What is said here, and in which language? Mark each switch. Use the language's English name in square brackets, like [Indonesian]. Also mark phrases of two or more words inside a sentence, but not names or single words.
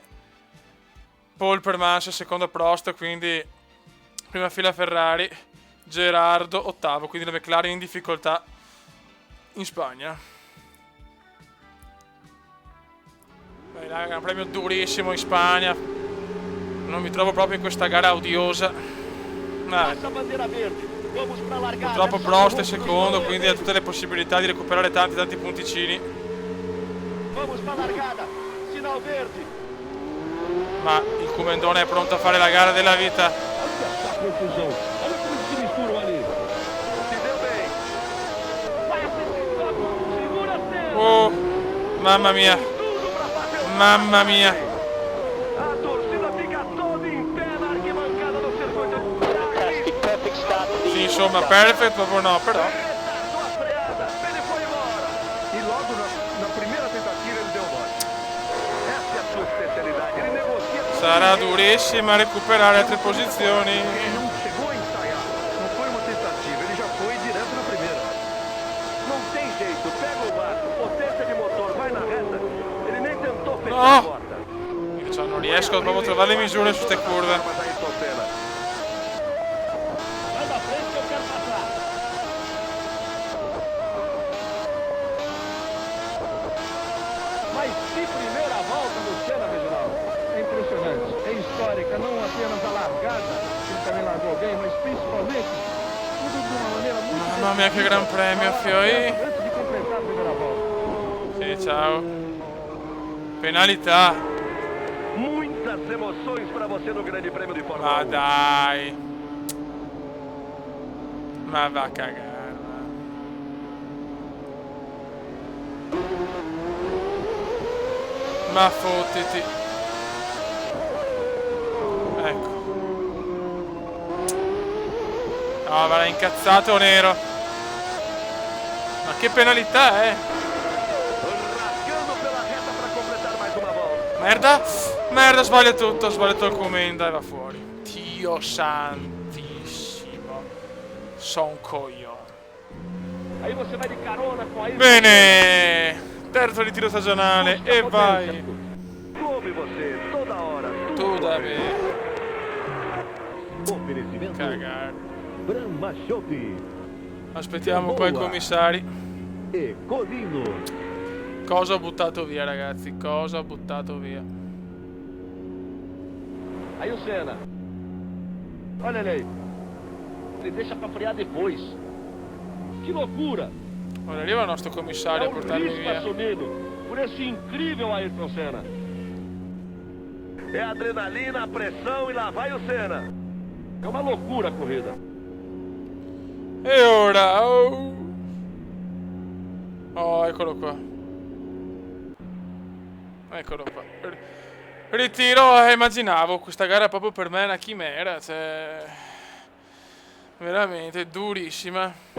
[Italian] Pole per Massa, secondo Prost, quindi prima fila Ferrari. Gerardo, ottavo, quindi la McLaren in difficoltà in Spagna. Beh, raga, un premio durissimo in Spagna. Non mi trovo proprio in questa gara odiosa. [Portuguese] Passa a bandeira verde. Vamos pra largada. [Italian] Purtroppo Prost è secondo, quindi ha tutte le possibilità di recuperare tanti punticini. [Portuguese] Vamos pra largada. Sinal verde. [Italian] Ma il Comendone è pronto a fare la gara della vita. [Portuguese] Confusão. Olha como se misturam ali. Se deu bem. Vai segura Senna. [Italian] Oh, mamma mia, [Portuguese] Tudo pra fazer o [Italian] mamma mia. [Portuguese] A torcida fica toda em pé na arquibancada do circuito. [Italian] Sì, insomma, perfect, proprio no, però. [Portuguese] Retardou a freada. Ele foi embora. E logo na primeira tentativa ele deu mole. Essa é a sua especialidade. Ele negocia com [Italian] Sarà durissima recuperare altre posizioni. [Portuguese] Ele não chegou a ensaiar. Não foi uma tentativa, ele já foi direto na primeira. Não tem jeito. Pega o barco. Potência de motor. Vai na reta. Ele nem tentou fechar [Italian] No. [Portuguese] a porta. [Italian] Ci hanno riesco proprio a trovare le misure su queste curve. [Portuguese] Mas Ayrton Senna. Sai da frente que eu quero passar. Mas que primeira volta do Senna, Reginaldo. É impressionante, é histórica, não apenas a largada, que ele também largou bem, mas principalmente tudo de uma maneira muito... [Italian] Mamma mia che gran premio, fioi. [Portuguese] Antes de completar a primeira volta. [Italian] Sì, ciao. Penalità. [Portuguese] Muitas emoções para você no Grande Prêmio de Fórmula [Italian] Ma [Portuguese] 1. [Italian] dai. Ma va a cagare. Ma fottiti. Ecco. No, va incazzato nero. Ma che penalità è? [Portuguese] Rasgando pela reta para completar mais uma volta. [Italian] Merda. Merda, sbaglio tutto. Ho sbagliato il commento e va fuori. Dio santissimo. Son coglione. [Portuguese] Aí você vai de carona com a... [Italian] Bene. Terzo ritiro stagionale e vai. [Portuguese] Come você, toda hora. [Italian] Tu da bene. [Portuguese] Oferecimento [Italian] Cagare. [Portuguese] Brahma Shop [Italian] Aspettiamo qua i commissari. [Portuguese] e Colino. [Italian] Cosa ho buttato via, ragazzi? Cosa ho buttato via? [Portuguese] Aí o Senna. Olha ele aí. Ele deixa pra frear depois. Que loucura! [Italian] Ora arriva il nostro [Portuguese] É [Italian] commissario a [Portuguese] um [Italian] portarmi [Portuguese] risco [Italian] via. [Portuguese] assumido por esse incrível Ayrton Senna. É adrenalina, a pressão e lá vai o Senna. É uma loucura a corrida. [Italian] E ora? Oh, oh, eccolo qua. Eccolo qua. Ritiro, immaginavo questa gara proprio per me è una chimera, cioè veramente durissima.